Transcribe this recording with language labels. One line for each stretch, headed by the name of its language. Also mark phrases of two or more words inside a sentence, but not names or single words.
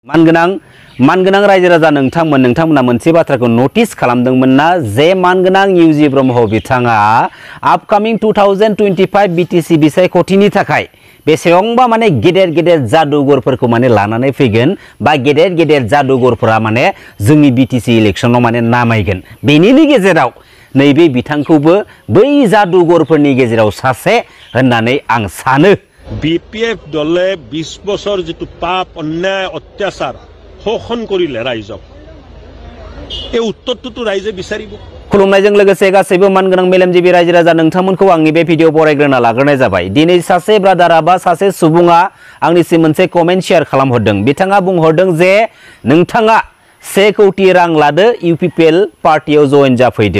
Bodo: मानगोनां रायजो राजा नोंथांमोना मोनसे बाथ्राखौ नोटिस खालामदोंमोनना जे मानगोनां इउजि ब्रह्म बिथाङा आपकामिं 2025 बिटिसि बिसायख'थिनि थाखाय बेसेबांबा माने गेदेर जादुगरफोरखौ माने लानानै फैगोन बा गेदेर जादुगरफोरा माने जोंनि बिटिसि इलेक्शनाव माने नामायगोन। बेनिनि गेजेराव नैबे बिथांखौबो बै जादुगरफोरनि गेजेराव सासे होननानै आं सानो।
Assamese: বিপিএফ দলে 20 বছর যেটো পাপ অন্যায় অত্যাচার শোষণ কৰিলে ৰাইজক এই উত্তৰটো ৰাইজে বিচাৰিব।
Bodo: खुलुमनायजों लोगोसे गासैबो मानगोनां मेलेमजिबि रायजो राजा नोंथांमोनखौ आंनि बे भिडिअ बरायग्रोना लाग्रोनाय जाबाय। दिनै सासे ब्रादारा बा सासे सुबुङा आंनिसिम मोनसे कमेन्ट शेयार खालामहरदों। बिथाङा बुंहरदों जे नोंथाङा 1 कोटी रां लादो इउपिपिएल पार्टियाव जइन जाफैदो।